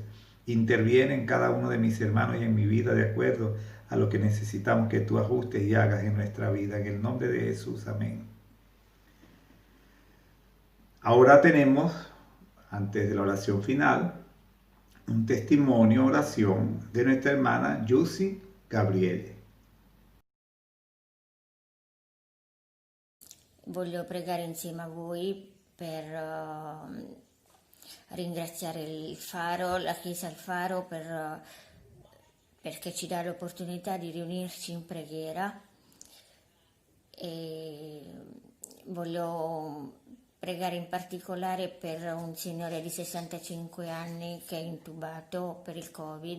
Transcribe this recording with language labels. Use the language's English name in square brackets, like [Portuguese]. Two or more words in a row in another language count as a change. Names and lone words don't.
[Spanish] Interviene en cada uno de mis hermanos y en mi vida de acuerdo a lo que necesitamos que tú ajustes y hagas en nuestra vida. En el nombre de Jesús, amén. Ahora tenemos, antes de la oración final, un testimonio, oración de nuestra hermana Yusi Gabriele. [Italian] Voglio pregare insieme a voi per ringraziare il Faro, la Chiesa Il Faro, perché ci dà l'opportunità di riunirci in preghiera, e voglio pregare in particolare per un signore di 65 anni che è intubato per il Covid.